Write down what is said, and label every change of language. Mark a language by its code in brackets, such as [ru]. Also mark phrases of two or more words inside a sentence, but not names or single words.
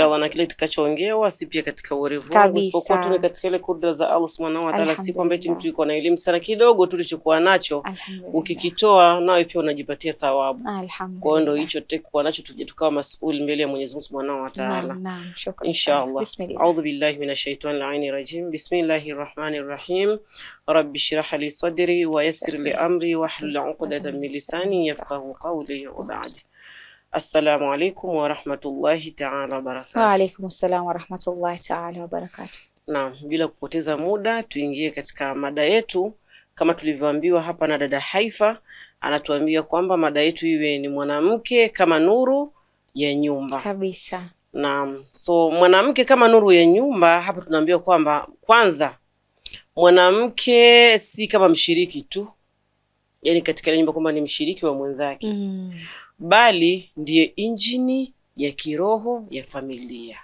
[sw] Inshallah, na kile tutakachoongewa si pia katika uwerevu wangu isipokuwa tu katika ile kudra za Allah [ar] سبحانه وتعالى. [sw] Si kwamba eti mtu yuko na elimu sana, kidogo tulichokuwa nacho ukikitoa nawe pia unajipatia thawabu. Kwa hiyo ndio hicho tutakuwa nacho, tuje tukawa masuuli mbele ya Mwenyezi Mungu [ar] سبحانه وتعالى. [sw] Naam, shukrani. Inshallah. [ar] أعوذ بالله من الشيطان اللعين الرجيم. بسم الله الرحمن الرحيم. رب اشرح لي صدري ويسر لي أمري واحلل عقدة من لساني يفقهوا قولي وبعد. السلام عليكم ورحمة الله تعالى وبركاته. وعليكم السلام ورحمة الله تعالى وبركاته. [sw] Naam, bila kupoteza muda tuingie katika mada yetu. Kama tulivyoambiwa hapa na dada Haifa, anatuambia kwamba mada yetu iwe ni mwanamke kama nuru ya nyumba. Kabisa. Naam. So mwanamke kama nuru ya nyumba, hapa tunaambiwa kwamba kwanza mwanamke si kama mshiriki tu, yani katika nyumba kwamba ni mshiriki wa mwenzake, bali ndiye injini ya kiroho ya familia.